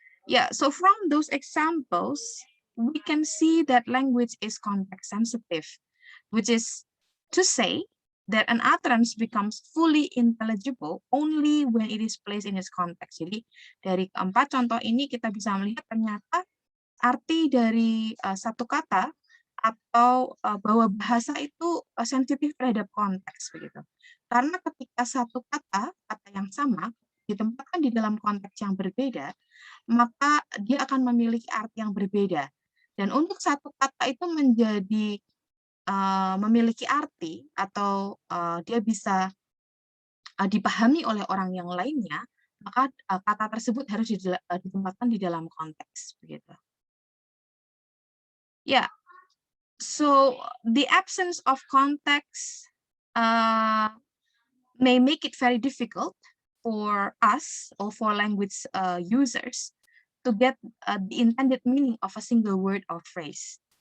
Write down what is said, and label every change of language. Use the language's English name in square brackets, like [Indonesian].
[English] Yeah, so from those examples, we can see that language is context sensitive, which is to say that an utterance becomes fully intelligible only when it is placed in its context. [Indonesian] Jadi dari keempat contoh ini kita bisa melihat ternyata arti dari satu kata atau bahwa bahasa itu sensitif terhadap konteks begitu. Karena ketika satu kata yang sama ditempatkan di dalam konteks yang berbeda, maka dia akan memiliki arti yang berbeda. Dan untuk satu kata itu menjadi memiliki arti atau dia bisa dipahami oleh orang yang lainnya, maka kata tersebut harus ditempatkan di dalam konteks begitu. [English] Yeah, so the absence of context may make it very difficult for us or for language users to get the intended meaning of a single word or phrase.